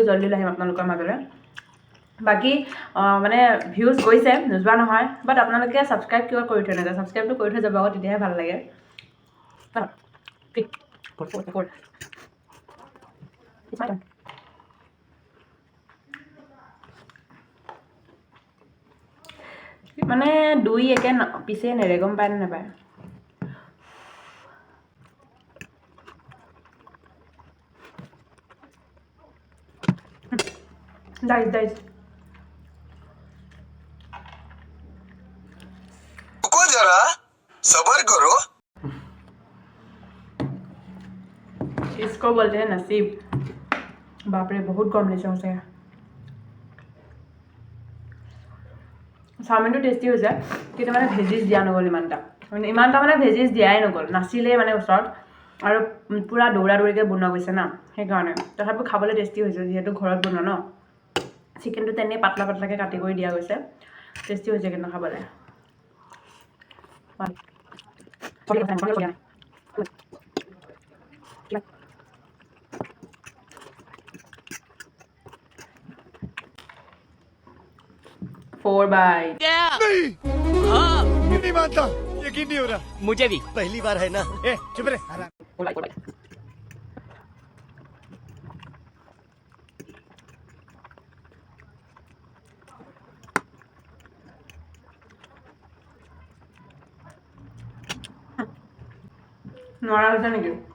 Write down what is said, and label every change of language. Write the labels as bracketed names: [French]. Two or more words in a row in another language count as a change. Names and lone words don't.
[Assamese] জল্দি লৈ আহিম আপোনালোকৰ মাজলৈ বাকী মানে ভিউজ গৈছে নোযোৱা নহয় বাট আপোনালোকে ছাবস্ক্ৰাইব কিয় কৰি থৈ নাযায় ছাবস্ক্ৰাইবটো কৰি থৈ যাব আকৌ তেতিয়াহে ভাল লাগে মানে দুই একে পিছে নেৰে গম পায় নে নাপায় डाइस [Hindi] रुको जरा सबर करो इसको बोलते हैं नसीब बाप रे बहुत कम [Assamese] লৈছে সঁচাকৈ চাওমিনটো টেষ্টি হৈছে কিন্তু মানে ভেজিছ দিয়া নগ'ল ইমানটা মানে ভেজিছ দিয়াই নগ'ল নাছিলেই মানে ওচৰত আৰু পূৰা দৌৰা দৌৰিকৈ বনোৱা গৈছে না সেইকাৰণে তথাপিও খাবলৈ টেষ্টি হৈছে যিহেতু ঘৰত বনোৱা ন চিকেনটো তেনেই পাতলা পাতলাকৈ কাটি কৰি দিয়া গৈছে টেষ্টি হৈছে কিন্তু খাবলৈ [English] four by [Hindi] नहीं मानता यकीन नहीं हो रहा मुझे भी पहली बार है ना ए चुप रहे [Assamese] নোৱাৰা হৈছে নেকি